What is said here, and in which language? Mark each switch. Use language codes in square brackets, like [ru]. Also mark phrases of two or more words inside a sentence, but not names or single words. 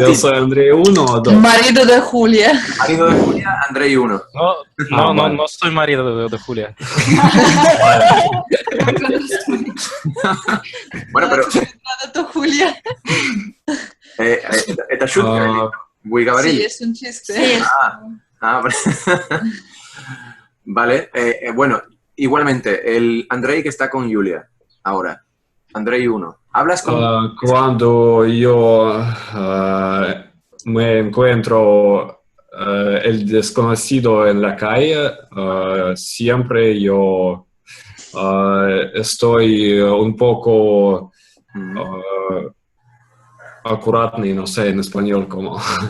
[es] ti. soy Andrei 1 o 2. Marido de Julia. Marido de Julia, Andrei 1. No soy marido de Julia. Bueno, pero... Tu Julia. [ru] ¿Esta шутка? ¿Вы говорили? [es] Sí, es un chiste. Sí. Vale, bueno, igualmente, el Andrei que está con Julia, ahora, Andrei 1, hablas con... Cuando yo me encuentro el desconocido en la calle, siempre yo estoy un poco acuratный, no sé en español cómo.